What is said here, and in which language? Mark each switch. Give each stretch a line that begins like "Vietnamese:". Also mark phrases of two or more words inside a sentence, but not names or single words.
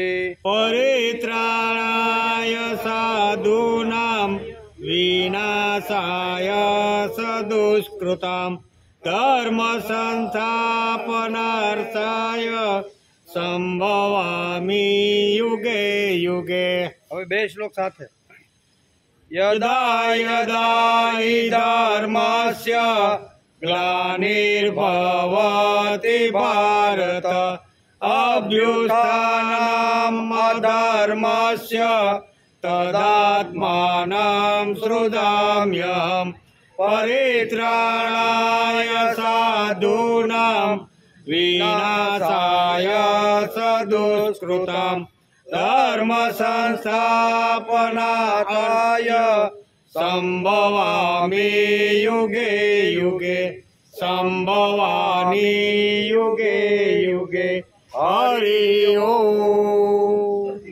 Sanskrit: परित्राणाय साधूनां विनाशाय सदुष्कृतां धर्म संस्थापनार्थाय संभवामि युगे युगे।
Gujarati: હવે બે શ્લોક સાથે
Sanskrit: यदा यदा हि धर्मस्य ग्लानिर्भवति भारत अभ्युत्थानम् अधर्मस्य तदात्मानं सृजाम्यहम् પરિત્રાણાય સાધૂનાં વિનાશાય સદુષ્કૃતम् ધર્મ સંસ્થાપનાર્થાય સંભવામિ યુગે યુગે સંભવામિ યુગે યુગે હરિ ઓમ